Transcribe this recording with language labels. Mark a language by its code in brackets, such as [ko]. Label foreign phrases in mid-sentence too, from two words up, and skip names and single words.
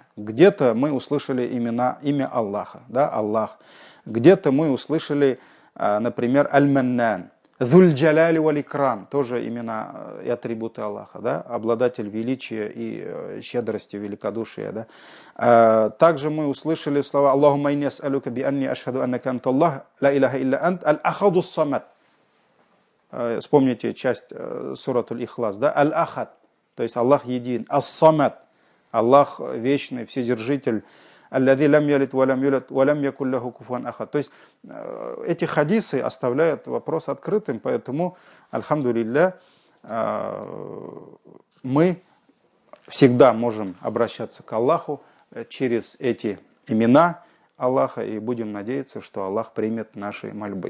[ru] Где-то мы услышали имя Аллаха, да, Аллах. Где-то мы услышали, например, Аль-Маннан, Зуль-Джаляли валь-Икрам, тоже имена и атрибуты Аллаха, да, обладатель величия и щедрости, великодушия. Да. Также мы услышали слова [ar] اللهم إني أسألك بأني أشهد أنك أنت الله لا إله إلا أنت الأحد الصمد. [ru] Вспомните часть суратуль Ихлас, да, аль-ахад, то есть Аллах един, ас-самад, Аллах вечный, вседержитель, [ar] الذي لم يلد ولم يولد ولم يكن له كفوا أحد. [ru] То есть эти хадисы оставляют вопрос открытым, поэтому, альхамдулилля, мы всегда можем обращаться к Аллаху через эти имена Аллаха и будем надеяться, что Аллах примет наши мольбы.